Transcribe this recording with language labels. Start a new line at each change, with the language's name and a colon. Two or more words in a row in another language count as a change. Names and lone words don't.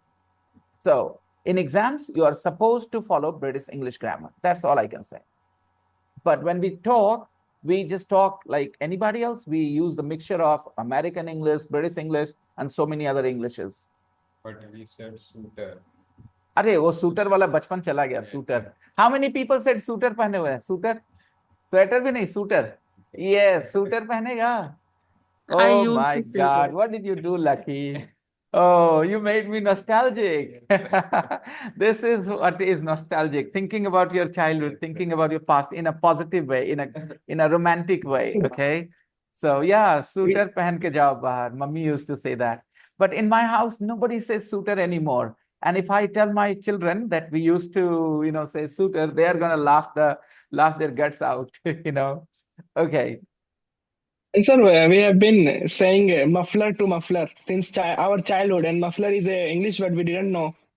English: So in exams, you are supposed to follow British English grammar. That's all I can say. But when we talk, we just talk like anybody else. We use the mixture of American English, British English, and so many other Englishes. But we said suitor.
Hindi: अरे वो सूटर वाला बचपन चला गया. सूटर.
English: How many people said
Hindi: सूटर पहने हुए हैं? सूटर, स्वेटर भी नहीं, सूटर. Yes, सूटर पहनेगा.
English: Oh my God, what did you do, Lucky? Oh, you made me nostalgic. This is what is nostalgic. Thinking about your childhood, thinking about your past in a positive way, in a romantic way. Okay. So yeah,
Hindi: suitor पहन के जाओ बाहर.
English: Mummy used to say that. But in my house, nobody says suitor anymore. And if I tell my children that we used to, say suitor, they are gonna laugh their guts out. Okay. And sir, we have been saying muffler to muffler since our childhood, and muffler is a English word we didn't know.